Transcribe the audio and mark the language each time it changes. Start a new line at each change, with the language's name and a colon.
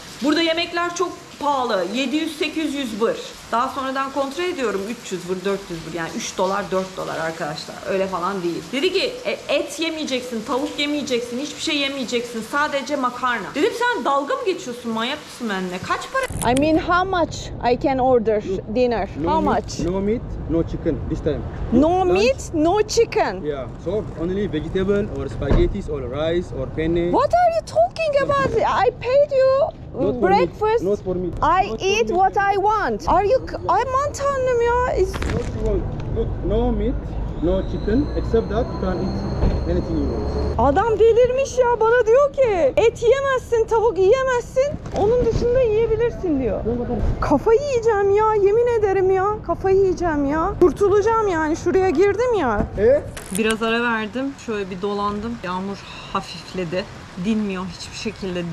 Turkish: Burada yemekler çok pahalı. 700-800 bır. Daha sonradan kontrol ediyorum. 300 bır, 400 bır. Yani 3 dolar, 4 dolar arkadaşlar. Öyle falan değil. Dedi ki et yemeyeceksin, tavuk yemeyeceksin, hiçbir şey yemeyeceksin. Sadece makarna. Dedim sen dalga mı geçiyorsun? Manyak mısın benimle? Kaç para?
English: I mean how much I can order dinner? How much? No meat, no chicken this time. No meat, no chicken. Yeah, so only vegetable or spaghetti or rice or penne. What are you talking about? I paid you Not for breakfast. Me. Not for me. I Not eat for me. what I want. Are you?
Turkish: Aman tanrım ya.
English: What you want? Look, no meat, no chicken. Except that you can eat anything you want.
Turkish: Adam delirmiş ya, bana diyor ki et yiyemezsin, tavuk yiyemezsin. Onun dışında yiyebilirsin diyor. Kafayı yiyeceğim ya, yemin ederim ya. Kafayı yiyeceğim ya. Kurtulacağım yani, şuraya girdim ya. Biraz ara verdim. Şöyle bir dolandım. Yağmur hafifledi. Dinmiyor hiçbir şekilde.